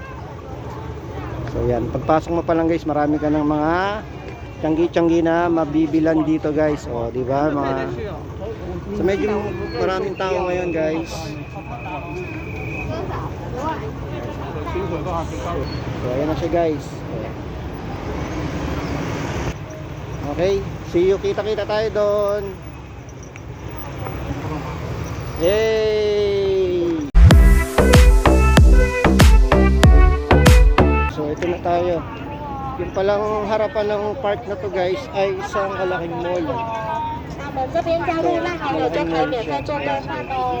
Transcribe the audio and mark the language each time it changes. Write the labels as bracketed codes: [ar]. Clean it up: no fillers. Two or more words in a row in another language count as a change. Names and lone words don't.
[tl] So yan, pagpasok mo pa lang guys, marami ka ng mga tiyanggi-tiyanggi na mabibilan dito guys. O, di ba? So medyo maraming tao ngayon guys. So ayan na siya guys. [en] Okay, see you, [tl] kita-kita tayo doon. Yay! So ito na tayo. Yung palang harapan ng park na to guys ay isang malaking mall. [zh] 这边加入赖好友就可以免费做兑换哦。